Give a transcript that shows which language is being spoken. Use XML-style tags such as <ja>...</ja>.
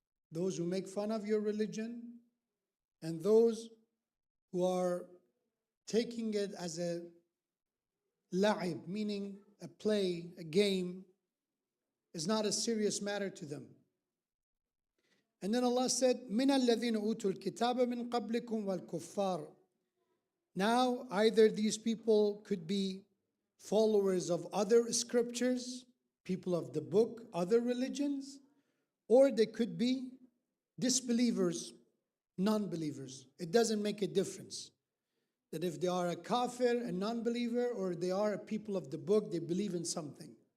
<en>Those who make fun of your religion and those who are taking it as a la'ib, meaning a play, a game, is not a serious matter to them. And then Allah said,</en> <ar>مِنَ الَّذِينَ أُوتُوا الْكِتَابَ مِنْ قَبْلِكُمْ وَالْكُفَّارِ.</ar> <en>Now, either these people could be followers of other scriptures, people of the book, other religions, or they could be disbelievers, non-believers. It doesn't make a difference. That if they are a kafir, a non-believer, or they are a people of the book, they believe in something.</en>